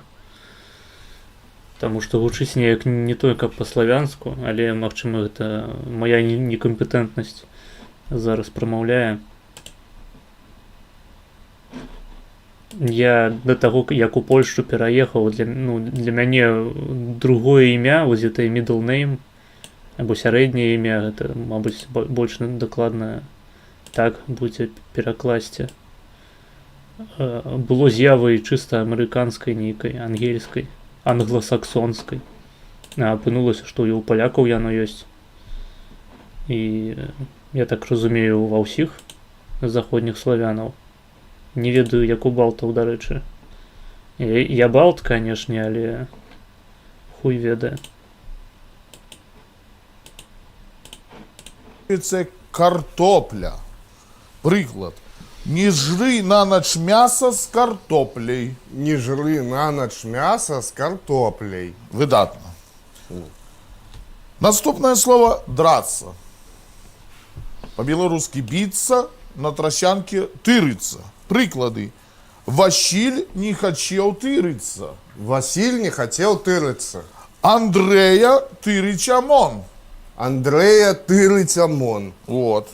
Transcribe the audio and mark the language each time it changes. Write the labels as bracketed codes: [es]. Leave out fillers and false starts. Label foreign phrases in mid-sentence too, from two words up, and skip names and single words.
[be] Таму што гучыць неяк не той, каб па-славянску, але, магчыма, гэта мая некампетэнтнасць зараз прамаўляе. Я да таго, як у Польшчу пераехаў, для мяне другое імя, вось гэта [en] middle name, [be] або сярэдняе імя, гэта, мабыць, больш дакладна так будзе перакласці. Было з'явай чыста амерыканскай нейкай, ангельскай, англасаксонскай. А апынулася, што і ў палякаў яно ёсць. І я так разумею, ва ўсіх заходніх славянаў. Не ведаю, як у балтаў, дарэчы. Я балт, канешне, але хуй ведае. [uk] Це картопля. [be] Прыклад. Не жры на ноч мяса з картоплей. Не жры на ноч мяса з картоплей. Выдатна. Наступное слово драться. По-беларускі біцца, на трасянке тырыцца. Прыклады. Васіль не хацеў тырыцца. [ru] Василь не хотел тырыцца. [be] Андрэя тырыць амон. Андрэя тырыць амон. Вот.